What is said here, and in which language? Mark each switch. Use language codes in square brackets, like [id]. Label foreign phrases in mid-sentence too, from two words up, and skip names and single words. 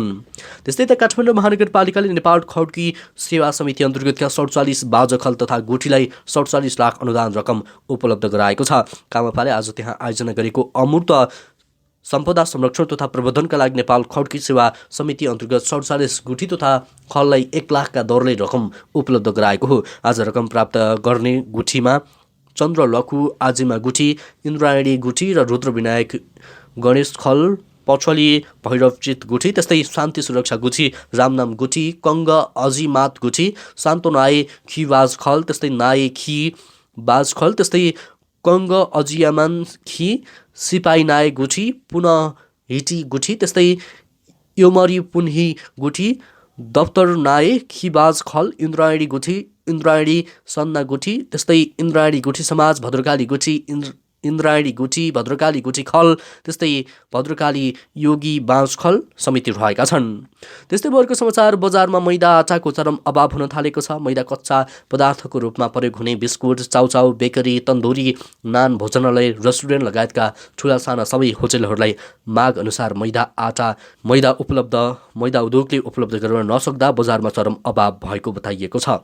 [ne] त्यस्तै त काठमाडौँ महानगरपालिकाले नेपाल खड्की सेवा समिति अन्तर्गतका 47 बाजखल तथा गुठीलाई 47 लाख अनुदान रकम उपलब्ध गराएको छ। कामपाले आज त्यहाँ आयोजना गरेको अमूर्त सम्पदा संरक्षण तथा प्रबन्धनका लागि नेपाल खड्की सेवा समिति अन्तर्गत 47 गुठी तथा खललाई 1 लाखका दरले रकम उपलब्ध गराएको हो। आज रकम प्राप्त गर्ने गुठीमा चन्द्र लखु आजिमा गुठी, इन्द्रायणी गुठी र रुद्रविनायक गणेश खल, पछली भैरवचित गुठी, त्यस्तै शान्ति सुरक्षा गुठी, रामनाम गुठी, कङ्ग अजिमात गुठी, शान्तो नाए खी बाज खल, त्यस्तै नाए खी बाज खल, त्यस्तै कङ्ग अजियामान खी, सिपाही नाए गुठी, पुनः हिटी गुठी, त्यस्तै योमरी पुनही गुठी, दफ्तर नाए खिबाज खल, इन्द्रायणी गुठी, इन्द्रायणी सन्ना गुठी, त्यस्तै इन्द्रायणी गुठी समाज, भद्रकाली गुठी, इन्द्रायणी गुठी, भद्रकाली गुठी खल, त्यस्तै भद्रकाली योगी बाँस खल समिति रहेका छन्। त्यस्तै वर्गको समाचार, बजारमा मैदा आटाको चरम अभाव हुन थालेको छ। मैदा कच्चा पदार्थको रूपमा प्रयोग हुने बिस्कुट, चाउचाउ, बेकरी, तन्दुरी, नान, भोजनालय, रेस्टुरेन्ट लगायतका ठुला साना सबै होटलहरूलाई माग अनुसार मैदा उद्योगले उपलब्ध गराउन नसक्दा बजारमा चरम अभाव भएको बताइएको छ।